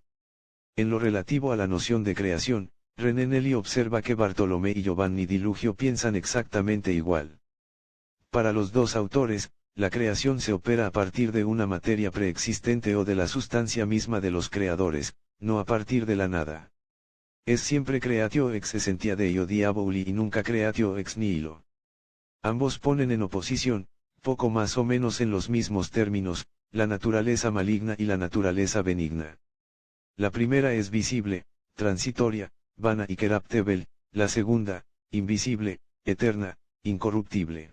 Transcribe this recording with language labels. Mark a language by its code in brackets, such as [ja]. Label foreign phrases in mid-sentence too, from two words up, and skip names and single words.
[es] En lo relativo a la noción de creación, René Nelly observa que Bartolomé y Giovanni di Lugio piensan exactamente igual. Para los dos autores, la creación se opera a partir de una materia preexistente o de la sustancia misma de los creadores, no a partir de la nada. Es siempre [la] creatio ex essentia Deo diaboli [es] y nunca [la] creatio ex nihilo. [es] Ambos ponen en oposición, poco más o menos en los mismos términos, la naturaleza maligna y la naturaleza benigna. La primera es visible, transitoria, vana y corruptible, la segunda, invisible, eterna, incorruptible.